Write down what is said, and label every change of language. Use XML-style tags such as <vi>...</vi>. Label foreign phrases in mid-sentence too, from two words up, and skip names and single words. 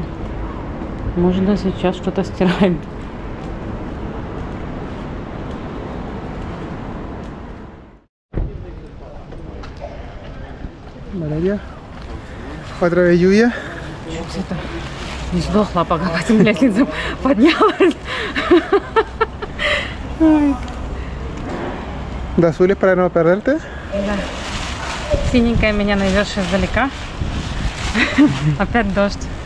<ru>Может, да, сейчас что-то стирают.</ru> <es>Valeria. Otra vez lluvia.</es> <ru>Что-то не сдохла, пока по этим лестницам поднялась.</ru> <es>¿De azules para no perderte?</es> <ru>Да. Синенькая меня найдешь издалека. Опять дождь.</ru>